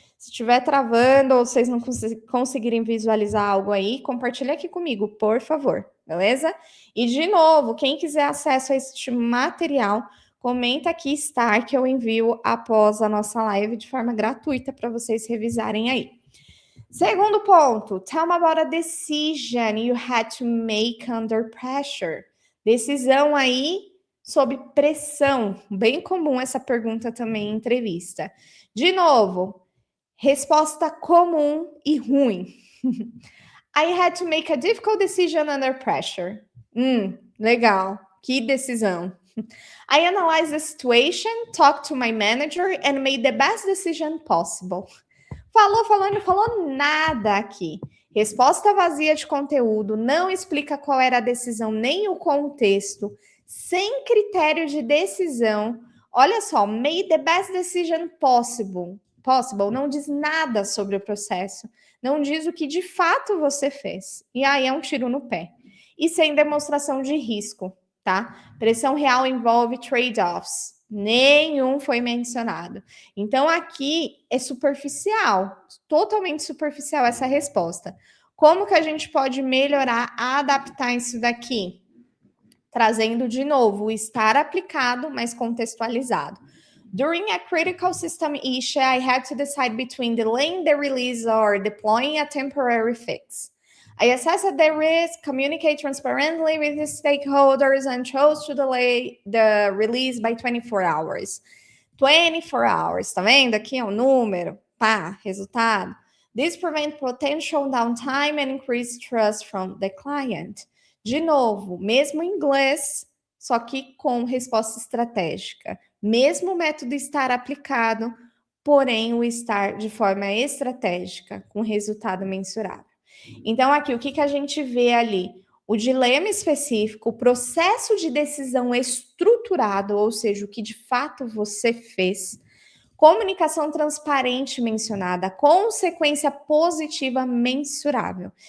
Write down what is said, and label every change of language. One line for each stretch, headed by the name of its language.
Portuguese: Se estiver travando ou vocês não conseguirem visualizar algo aí, compartilha aqui comigo, por favor, beleza? E de novo, quem quiser acesso a este material, comenta aqui estar que eu envio após a nossa live de forma gratuita para vocês revisarem aí. Segundo ponto,
English: tell me about a decision you had to make under pressure.
Portuguese: Decisão aí sob pressão. Bem comum essa pergunta também em entrevista. De novo, resposta comum e ruim.
English: I had to make a difficult decision under pressure.
Portuguese: Legal. Que decisão.
English: I analyzed the situation, talked to my manager and made the best decision possible.
Portuguese: Não falou nada aqui. Resposta vazia de conteúdo, não explica qual era a decisão nem o contexto, sem critério de decisão. Olha só,
English: made the best decision possible.
Portuguese: possible não diz nada sobre o processo, não diz o que de fato você fez. E aí é um tiro no pé. E sem demonstração de risco, tá? Pressão real envolve trade-offs. Nenhum foi mencionado. Então aqui é superficial, totalmente superficial essa resposta. Como que a gente pode melhorar, adaptar isso daqui? Trazendo de novo o estar aplicado, mas contextualizado.
English: During a critical system issue, I had to decide between delaying the release or deploying a temporary fix. I assessed the risk, communicate transparently with the stakeholders, and chose to delay the release by 24 hours. 24 hours,
Portuguese: tá vendo? Aqui é um número, pá, resultado.
English: This prevents potential downtime and increase trust from the client.
Portuguese: De novo, mesmo em inglês, só que com resposta estratégica. Mesmo método estar aplicado, porém o estar de forma estratégica, com resultado mensurável. Então, aqui, o que a gente vê ali? O dilema específico, o processo de decisão estruturado, ou seja, o que de fato você fez, comunicação transparente mencionada, consequência positiva mensurável.